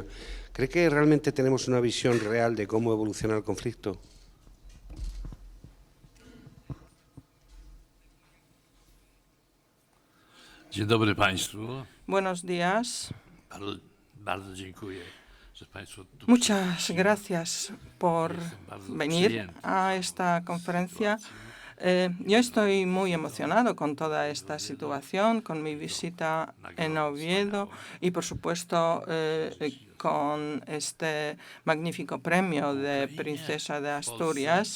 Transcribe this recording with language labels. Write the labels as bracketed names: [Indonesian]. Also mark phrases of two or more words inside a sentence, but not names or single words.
[Spanish] ¿Cree que realmente tenemos una visión real de cómo evoluciona el conflicto? [Polish] Dzień dobry Państwu. [Spanish] Buenos días. [Polish] Bardzo dziękuję, że Państwo tu [Spanish] Muchas gracias por venir a esta conferencia. Yo estoy muy emocionado con toda esta situación, con mi visita en Oviedo y, por supuesto, con este magnífico premio de Princesa de Asturias.